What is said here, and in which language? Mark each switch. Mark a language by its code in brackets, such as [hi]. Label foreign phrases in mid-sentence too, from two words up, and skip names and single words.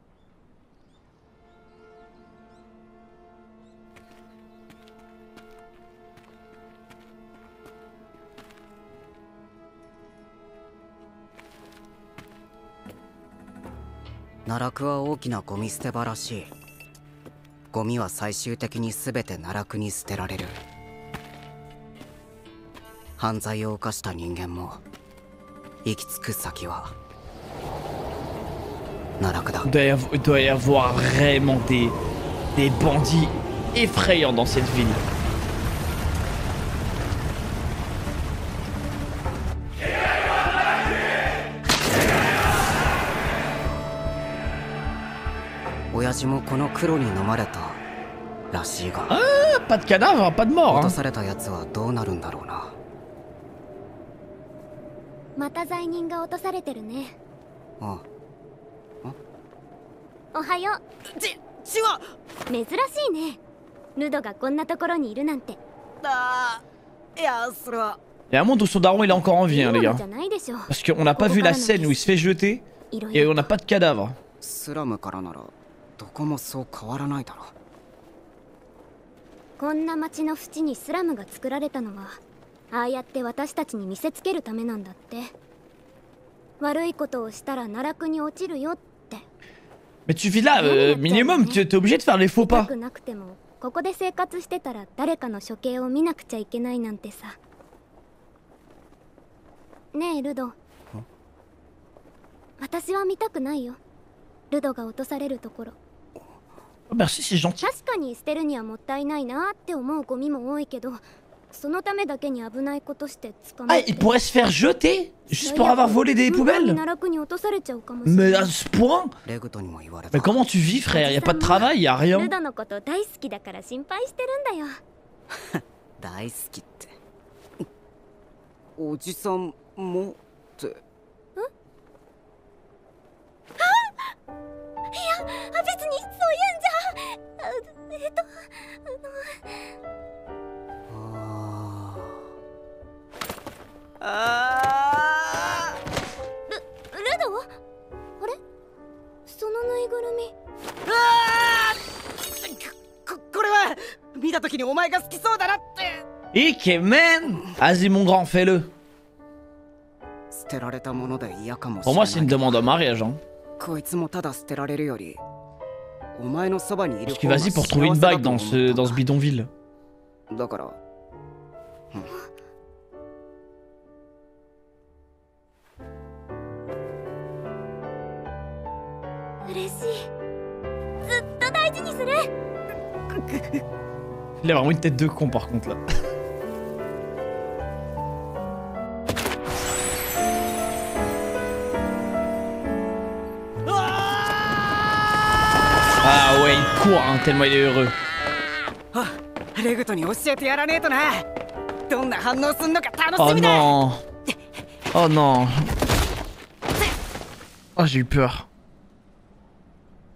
[ja] 奈落は大きなゴミ捨て場らしい。ゴミは最終的に全て奈落に捨てられる。犯罪を犯した人間も行き着く先は奈落だ。 [fr] Il doit y avoir vraiment des bandits effrayants dans cette ville. [ja] Oyajiもこの黒に飲まれたらしいが。 [fr] Ah, pas de cadavre, pas de mort. [ja] 落と [fr] Hein. [ja] されたやつはどうなるんだろうな。また罪人が落とされてるね。あおはよう。ちは。珍しいね。ルドがこんなところにいるなんて。いや、それは。 [fr] Il y a un monde où son daron il est encore en vie, hein, les [ja] いいも [fr] gars. [ja] のじゃないでしょ。 [fr] Parce qu'on n'a pas vu la scène où il se fait jeter [ja] いろい [fr] et [ja] ろ [fr] on n'a pas de cadavre. [ja] スラムからならどこもそう変わらないだろう。こんな町の縁にスラムが作られたのはああやって私たちに見せつけるためなんだって。悪いことをしたら奈落に落ちるよって。 [fr] Mais tu vis là, minimum, tu es obligé de faire les faux [ja] 痛 [fr] pas. [ja] くなくてもここで生活してたら誰かの処刑を見なくちゃいけないなんてさ。ねえルド、私は見たくないよ。ルドが落とされるところ。 [fr] Oh, merci, c'est gentil. [ja] 確かに捨てるにはもったいないなって思うゴミも多いけど、そのためだけに危ないことして捕ま [fr] Ah, [ja] って [fr] il pourrait se faire jeter juste pour avoir volé des [ja] 本当に [fr] poubelles. [ja] 奈落に落とされちゃうかもしれ [fr] Mais [ja] ない。 [fr] à ce point. [ja] レグトにも言われた。 [fr] Mais comment tu vis, frère? Y a pas de travail, y a [ja] ル [fr] rien. [ja] ドのこと大好きだから心配してるんだよ。大好きって。おじさんもって。いや、別にそういうんじゃ。ルド？あれ？そのぬいぐるみ。これは見た時にお前が好きそうだなって。 [fr] Ike, man! Vas-y, mon grand, fais-le. [ja] 捨てられたもので嫌かもし [fr] Pour [ja] れな [fr] moi, [ja] い。 [fr] c'est une demande en mariage. Hein. [ja] こいつもただ捨てられるよりお前のそばにいる [fr] Parce que vas-y, pour trouver une bague dans ce bidonville. [ja] だから、嬉しい。ずっと大事にする。 [fr] Il a vraiment une tête de con par contre là. Ah ouais, il court hein, tellement il est heureux. [ja] レグトに教えてやらねえとな。どんな反応すんのか楽 [fr] Oh [ja] しみだ。 [fr] non. Oh non. Oh j'ai eu peur.